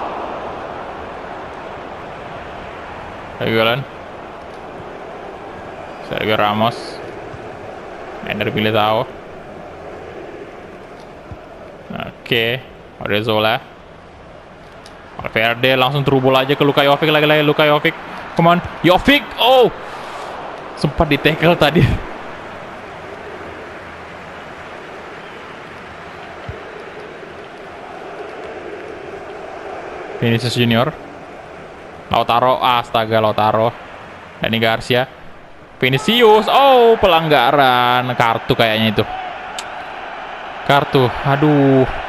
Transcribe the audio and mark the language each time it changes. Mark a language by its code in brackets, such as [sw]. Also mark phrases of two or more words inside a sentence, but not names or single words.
[id] Reguilon, Sergio Ramos, Ender Militao. Oke, Odriozola, Valverde langsung terubul aja ke Luka Jovic, lagi-lagi Luka Jovic. [en] Come on, [id] Jovic, oh. Sempat di tackle tadi. Vinicius Junior. Lautaro, astaga Lautaro. Dani Garcia. Vinicius, oh pelanggaran. Kartu kayaknya itu. Kartu, aduh.